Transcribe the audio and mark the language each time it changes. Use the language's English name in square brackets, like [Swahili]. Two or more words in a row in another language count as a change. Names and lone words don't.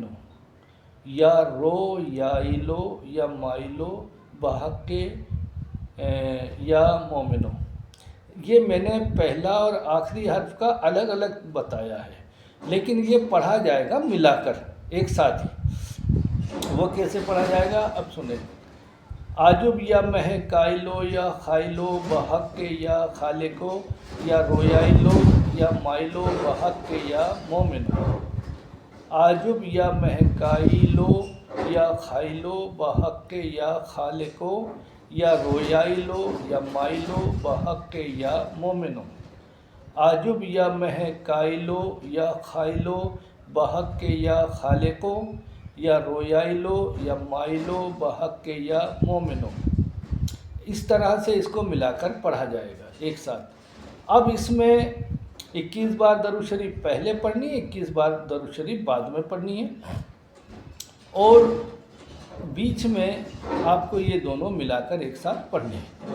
[Arabic] یا رویائلو یا مائلو بحق یا مومنو. [Urdu] یہ میں نے پہلا اور آخری حرف کا الگ الگ بتایا ہے، لیکن یہ پڑھا جائے گا ملا کر ایک ساتھ ہی. وہ کیسے پڑھا جائے گا اب سنیں: [Arabic] آجب یا مہ کائلو یا خائلو بحق یا خالقو. یا رویائلو یا مائلو بحق یا مومنو. آجب یا مہ کائلو یا خائلو بحق یا خالقو. یا رویائلو یا مائلو بحق یا مومنو. آجب یا مہ کائلو یا خائلو بحق یا خالقو. یا رویائلو یا مائلو بحق یا مومنو. [Urdu] اس طرح سے اس کو ملا کر پڑھا جائے گا ایک ساتھ. اب اس میں 21 بار درود شریف پہلے پڑھنی ہے، 21 بار درود شریف بعد میں پڑھنی ہے، اور بیچ میں آپ کو یہ دونوں ملا کر ایک ساتھ پڑھنے ہیں.